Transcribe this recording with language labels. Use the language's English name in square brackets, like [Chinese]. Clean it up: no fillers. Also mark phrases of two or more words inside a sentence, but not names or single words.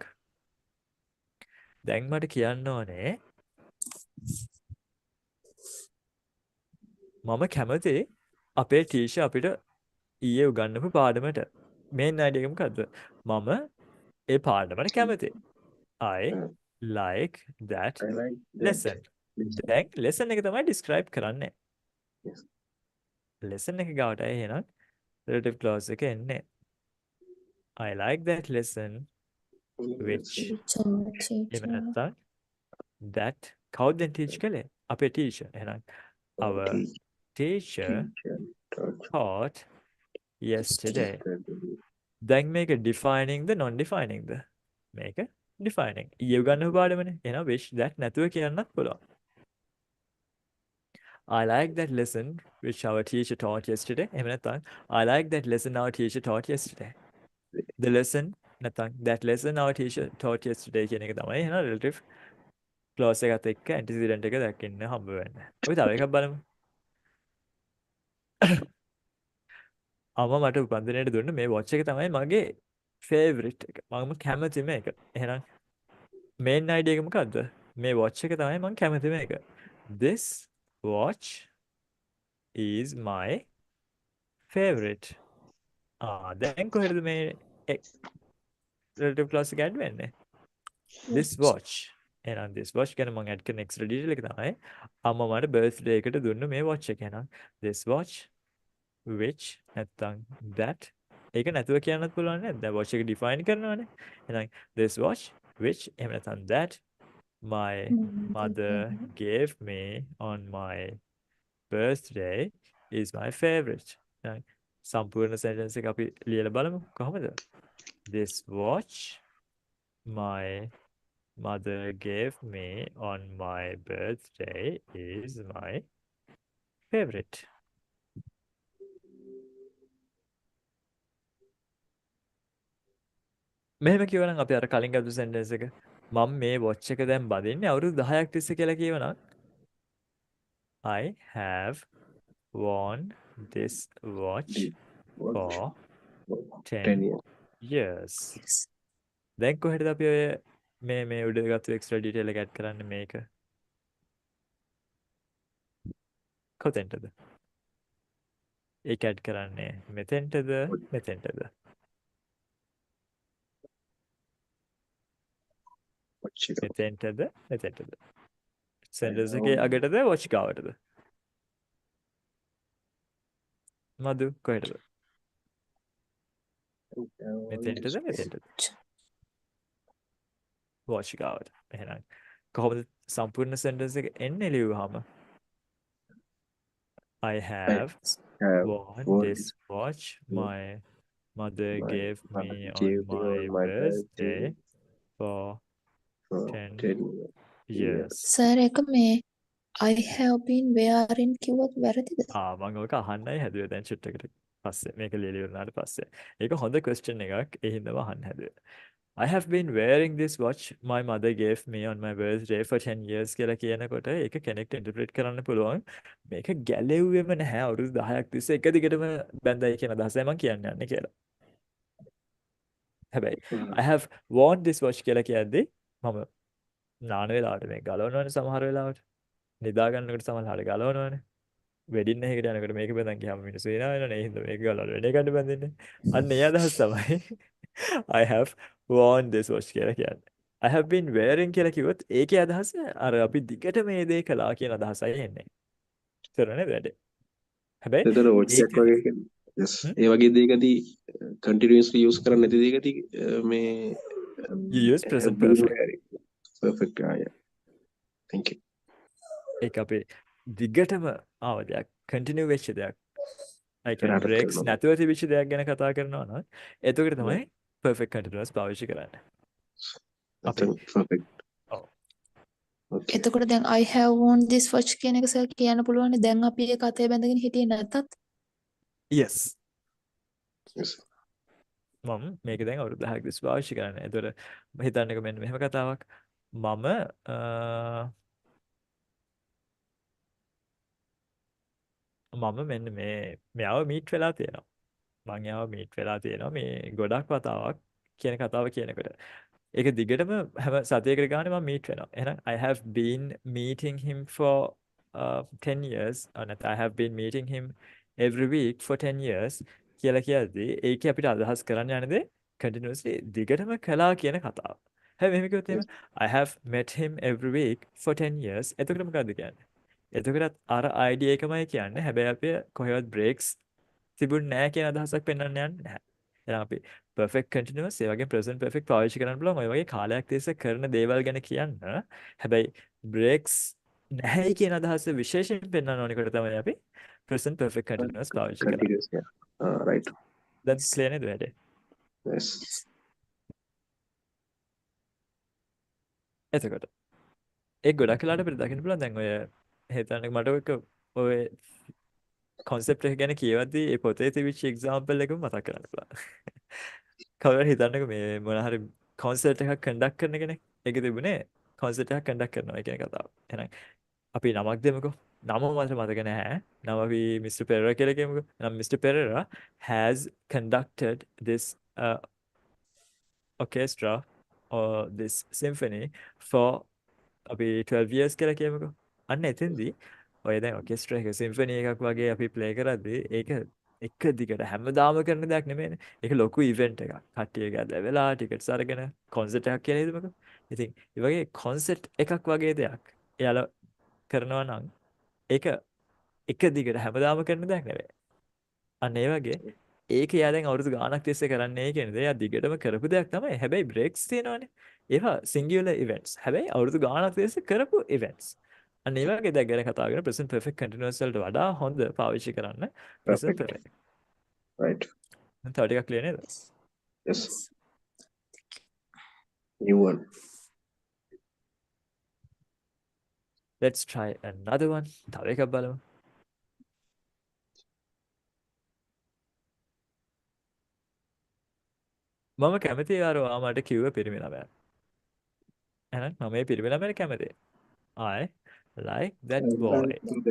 [Sinhala] දැන් මට කියන්න ඕනේ මම කැමති අපේ ටීචර් අපිට ඊයේ උගන්වපු පාඩමට. [English] main idea [Sinhala] එක මොකද්ද? මම ඒ පාඩමට කැමති. [English] I like that I like that. lesson. [Sinhala] දැන් lesson එක තමයි describe කරන්නේ. [English] Yes. [Sinhala] lesson එක ගාවට එහෙනම් [English] relative clause [Sinhala] එක එන්නේ. [English] I like that lesson which [Sinhala] එහෙම නැත්නම් [English] that [Sinhala] කවුද දැන් teach කළේ? අපේ [English] teacher. එහෙනම් our teacher taught yesterday. [Sinhala] දැන් මේක defining ද non-defining ද? මේක defining. ඊයේ උගන්වපු පාඩමනේ. එහෙනම් which that නැතුව කියන්නත් පුළුවන්. [English] I like that lesson which our teacher taught yesterday. [Sinhala] එහෙම නැත්නම් [English] I like that lesson our teacher taught yesterday. The lesson [Sinhala] නැත්නම් [English] that lesson our teacher taught yesterday [Sinhala] කියන එක තමයි එහෙනම් [English] relative clause [Sinhala] එකත් එක්ක antecedent එක දකින්න හම්බ වෙන්නේ. අපි තව එකක් බලමු. අම්මා මට උපන්දිනේට දුන්න මේ watch එක තමයි මගේ favorite එක. මම කැමති මේක. එහෙනම් [English] main idea [Sinhala] එක මොකද්ද? මේ watch එක තමයි මම කැමති මේක. [English] This watch is my favorite. [Sinhala] දැන් කොහෙද මේ [English] relative clause [Sinhala] එක add වෙන්නේ? [English] This watch. [Sinhala] එහෙනම් [English] this watch [Sinhala] ගැන මම add කරන [English] extra detail [Sinhala] එක තමයි අම්මා මට birthday එකට දුන්න මේ watch එක. එහෙනම් [English] this watch which [Sinhala] නැත්නම් that ඒක නැතුව කියන්නත් පුළුවන් නේද? දැන් watch එක define කරනවානේ. එහෙනම් [English] this watch which [Sinhala] එහෙම නැත්නම් [English] that my mother gave me on my birthday is my favorite. [Sinhala] දැන් සම්පූර්ණ sentence එක අපි ලියලා බලමු කොහොමද? [English] This watch my mother gave me on my birthday is my favorite. [Sinhala] මෙහෙම කියවනම් අපි අර කලින් ගත්ත sentence එක මම මේ watch එක දැන් බදින්නේ අවුරුදු 10ක් තිස්සේ කියලා කියවනම් [English] I have worn this watch What? for 10 10 years. years. [Sinhala] දැන් කොහෙටද අපි ඔය මේ උඩ ගත්ත [English] extra detail [Sinhala] එක add කරන්නේ මේක? කොතෙන්ටද? ඒක add කරන්නේ මෙතෙන්ටද මෙතෙන්ටද? Watch එක. මෙතෙන්ටද මෙතෙන්ටද? sentence එකේ අගටද watch ගාවටද? මදු කොහෙටද? මෙතෙන්ටද මෙතෙන්ටද? watch ගාවට. එහෙනම් කොහොමද සම්පූර්ණ sentence එක එන්නේ ලියුවාම? [English] I have have worn worn this watch my mother my gave me mother on gave me my on my birthday birthday for for 10 10 years. [Sinhala] සර් එක මේ [English] I have been wearing [Sinhala] කිව්වොත් වැරදිද? මම ඔක අහන්නයි හැදුවේ දැන් චුට් එකට පස්සේ මේක ලියලා ඉවරනාට පස්සේ. ඒක හොඳ question එකක්. ඒ හින්දාම අහන්න හැදුවේ. [English] I have been wearing this watch my mother gave me on my birthday for 10 years [Sinhala] කියලා කියනකොට ඒක කෙනෙක්ට interpret කරන්න පුළුවන් මේක ගැලෙව්වෙම නැහැ අවුරුදු 10ක් තිස්සේ එක දිගටම බැඳයි කියන අදහසයි මම කියන්න යන්නේ කියලා. හැබැයි [English] I have worn this watch [Sinhala] කියලා කියද්දි මම නාන වෙලාවට මේක ගලවනවනේ සමහර වෙලාවට. නිදා ගන්නකොට සමහරවිට ගලවනවනේ. වෙඩින් එකකට යනකොට මේක බඳන් ගියාම මිනිස්සු එනවා වෙනවනේ. ඒ හින්දා මේක ගලවලා වෙන එකට බඳින්නේ. අන්න ඒ අදහස් තමයි [English] I have worn this watch [Sinhala] කියලා කියන්නේ. [English] I have been wearing [Sinhala] කියලා කිව්වොත් ඒකේ අදහස අර අපි දිගට මේ දේ කළා කියන අදහසයි එන්නේ. තේරුණා නේද වැඩේ? හැබැයි එතන watch ඒක එකක් වගේ කියන්නේ. Yes. ඒ වගේ දෙයකදී [English] continuously use [Sinhala] කරන්නේ නැති දෙයකදී මේ [English] you use present have been perfect. wearing. Perfect. Yeah. Thank you. [Sinhala] ඒක අපේ දිගටම ආව දෙයක් continue වෙච්ච දෙයක්. [English] I can [Sinhala] පෙරහරක් [English] breaks [Sinhala] කරනවා. නැතුව තිබිච්ච දෙයක් ගැන කතා කරනවා නම් එතකොට තමයි [English] perfect continuous [Sinhala] පාවිච්චි කරන්නේ. අපි නැත්නම් perfect. ඔව්. [English] Okay. [Sinhala] එතකොට දැන් [English] I have worn this watch [Sinhala] කියන එක සර් කියන්න පුළුවන් දැන් අපි ඒක අතේ බැඳගෙන හිටියේ නැත්තත් [English] yes. Yes. [Sinhala] මම මේක දැන් අවුරුදු 10ක් තිස්සේ පාවිච්චි කරන්නේ. එතකොට හිතන්නකෝ මෙන්න මෙහෙම කතාවක්. මම මෙන්න මෙයාව මීට් වෙලා තියෙනවා. මං එයාව මීට් වෙලා තියෙනවා මේ ගොඩක් වතාවක් කියන කතාව කියනකොට. ඒක දිගටම හැම සතියකට ගානේ මම මීට් වෙනවා. [English] එහෙනම් I have been meeting him for 10 years. [Sinhala] නැත්නම් [English] I have been meeting him every week for 10 years [Sinhala] කියලා කියද්දී ඒකේ අපිට අදහස් කරන්න යන්නේ continuously දිගටම කළා කියන කතාව. හැබැයි මෙහෙම කිව්වොත් එහෙම [English] I have met him every week for 10 years. [Sinhala] එතකොට මොකද්ද කියන්නේ? එතකොටත් අර idea එකමයි කියන්නේ. හැබැයි අපි කොහෙවත් breaks තිබුණ නැහැ කියන අදහසක් පෙන්වන්න යන්නේ නැහැ. එහෙනම් අපි [English] perfect continuous [Sinhala] ඒ වගේ [English] present perfect [Sinhala] පාවිච්චි කරන්න පුළුවන්. ඔය වගේ කාලයක් තිස්සේ කරන දේවල් ගැන කියන්න. හැබැයි breaks නැහැ කියන අදහස විශේෂයෙන් පෙන්වන්න ඕනකොට තමයි අපි [English] present perfect continuous [Sinhala] පාවිච්චි කරන්නේ. [English] Continuous. Yeah. Right. [Sinhala] දැන් clear නේද වැඩේ? [English] Yes. [Sinhala] එතකොට ඒ ගොඩක් වෙලාවට අපිට දකින්න පුළුවන් දැන් ඔය හිතන්නේ මට ඔය concept එක ගැන කියවද්දී ඒ පොතේ තිබිච්ච example එකම මතක් කරන්න පුළුවන්. කවුරුහරි හිතන්නකෝ මේ මොන හරි concert එකක් conduct කරන කෙනෙක්. ඒකේ තිබුණේ concert එකක් conduct කරනවා කියන කතාව. එහෙනම් අපි නමක් දෙමුකෝ. නම මට මතක නැහැ. නම අපි Mr. Pereira කියලා කියමුකෝ. නම් Mr. [English] Pereira has conducted this orchestra or this symphony for අපි 12 years කියලා කියමුකෝ. [Sinhala] අන්න එතෙන්දී ඔය දැන් orchestra එක symphony එකක් වගේ අපි play කරද්දී ඒක එක දිගට හැමදාම කරන දෙයක් නෙමෙයිනේ. ඒක ලොකු event එකක්. කට්ටිය ගාලා වෙලා tickets අරගෙන concert එකක් කියලා හිතමුකෝ. ඉතින් ඒ වගේ concert එකක් වගේ දෙයක් එයාලා කරනවා නම් ඒක එක දිගට හැමදාම කරන දෙයක් නෙවෙයි. අන්න ඒ වගේ ඒක එයා දැන් අවුරුදු ගාණක් තිස්සේ කරන්නේ කියන දේ. එයා දිගටම කරපු දෙයක් තමයි. හැබැයි බ්‍රේක්ස් තියෙනවානේ. ඒවා [English] singular events. [Sinhala] හැබැයි අවුරුදු ගාණක් තිස්සේ කරපු ඉවෙන්ට්ස්. අන්න ඒ වගේ දෙයක් ගැන කතා කරන [English] present perfect continuous [Sinhala] වලට වඩා හොඳ පාවිච්චි කරන්න present [English] Perfect. perfect. Right. [Sinhala] තව ටිකක් clear නේද? [English] Yes. Yes. New one. Let's try another one. [Sinhala] තව එකක් බලමු. මම කැමතියි අර ඔයා මට කිව්ව පිරිමි ළමයා. එහෙනම් මම මේ පිරිමි ළමයාට කැමතියි. [English] I like that I boy. like that